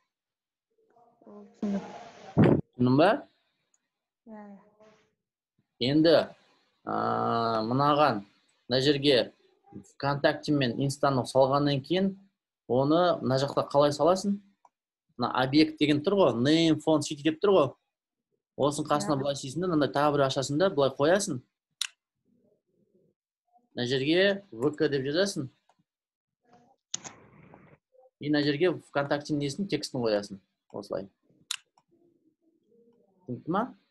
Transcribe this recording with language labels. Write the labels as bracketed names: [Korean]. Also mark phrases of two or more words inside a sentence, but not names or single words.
[Kazakh] Түсіндің ба? Енді мынаған, мына жерге ВКонтакте мен Инстаны салғаннан кейін, оны мына жақта қалай саласың? Мына объект деген тұр ғой, [English] name, font, city [Kazakh] деп тұр ғой. Осын қасына бұлай сейсің де, мынандай тағы бір ашасың да, бұлай қоясың. Мына жерге VK деп жазасың. И мына жерге ВКонтакте несін текстін қоясың. Осылай. Түсінді ма?